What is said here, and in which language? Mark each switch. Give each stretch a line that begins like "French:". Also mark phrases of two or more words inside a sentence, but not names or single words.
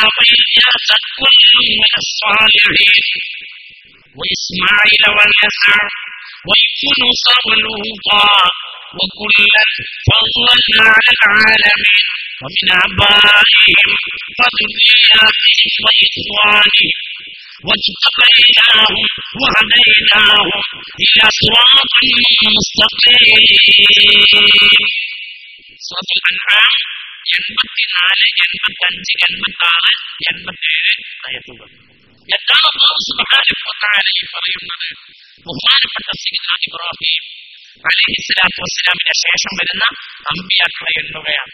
Arabic: وإلياس كل من الصالحين وإسماعيل واليسع ويونس ولوطا وكلا فضلنا على العالمين ومن آبائهم وذرياتهم وإخوانهم واجتبيناهم وهديناهم إلى صراط مستقيم.
Malayalam: സൂറത്തുൽ അൻആം 84, 85, 86, 87 ആയത്തുകൾ. എന്താണ് അല്ലാഹു
Arabic: سبحانه وتعالى
Malayalam: പറയുന്നത്? ബഹുമാനപ്പെട്ട സയ്യിദുനാ ഇബ്രാഹിം അലൈഹിസ്സലാത്തു വസ്സലാമിന്റെ ശേഷം വരുന്ന അമ്പിയാക്കളെ എണ്ണുകയാണ്.